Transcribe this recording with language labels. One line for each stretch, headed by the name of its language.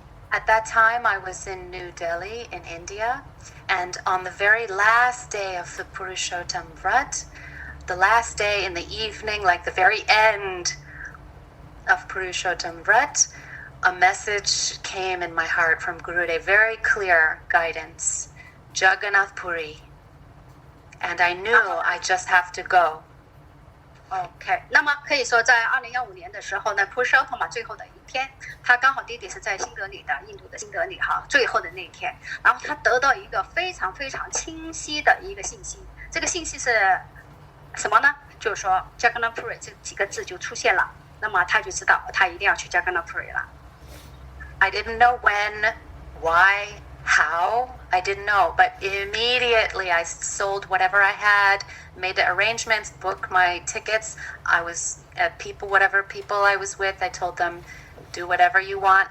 English: At that time, I was in New Delhi in India, and on the very last day of the Purushottam Vrat, the last day in the evening, like the very end of Purushottam Vrat, a message came in my heart from Gurudev, very clear guidance, Jagannath Puri, and I knew I just have to go.
Chinese: OK， 那么可以说，在2015年的时候呢 ，Purushottam 最后的一天，他刚好弟弟是在新德里的，印度的新德里哈，最后的那一天，然后他得到一个非常非常清晰的一个信息，这个信息是什么呢？就是说 Jagannath Puri 这几个字就出现了，那么他就知道他一定要去 Jagannath Puri 了。
English: I didn't know when, why, How? I didn't know, but immediately I sold whatever I had, made the arrangements, booked my tickets. I was at whatever people I was with, I told them, do whatever you want.